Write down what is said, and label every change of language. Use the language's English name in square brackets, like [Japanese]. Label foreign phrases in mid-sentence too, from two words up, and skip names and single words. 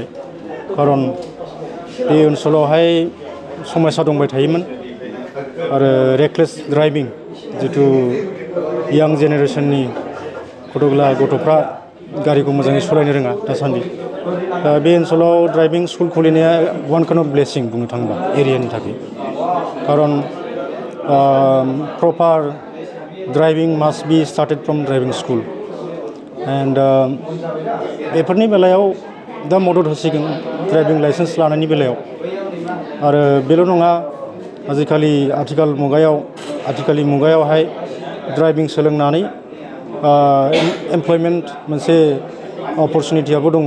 [Bodo] खारन बे ओनसोलावहाय समस्या दंबाय थायोमोन आरो [English] reckless driving [Bodo] जिथु यां जेनेरेसननि गथ'फ्रा गारिखौ मोजाङै सालायनो रोङा दासान्दि। बे ओनसोलाव [English] driving school [Bodo] खुलिनाया [English] one kind of blessing [Bodo] बुंनो थाङोबा एरियानि थाखाय। खारन [English] proper driving must be started from driving school and [Bodo] बेफोरनि बेलायाव दा मदद होसिगोन [English] driving licence [Bodo] लानायनि बेलायाव। आरो बेल' नङा, आथिखालनि मुगायावहाय ड्राइभिं सोलोंनानै एमप्लयमेन्ट मोनसे अपरचुनिटियाबो दङ।